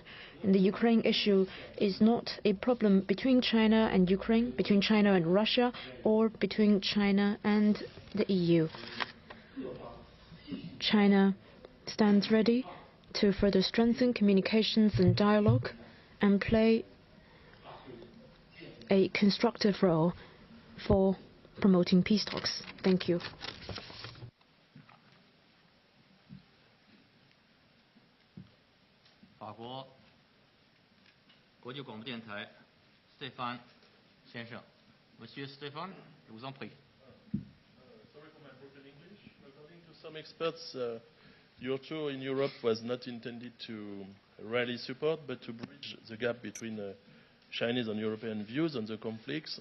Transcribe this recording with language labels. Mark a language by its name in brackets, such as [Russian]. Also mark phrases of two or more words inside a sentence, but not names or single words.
[English] And the Ukraine issue is not a problem between China and Ukraine, between China and Russia, or between China and the EU. China stands ready to further strengthen communications and dialogue and play a constructive role for promoting peace talks. Thank you. [Chinese] 法国国际广播电台 Stéphane 先生 [French] Monsieur Stéphane, je vous en prie. [English] Sorry for my broken English. According to some experts, your tour in Europe was not intended to rally support, but to bridge the gap between Chinese and European views on the conflicts.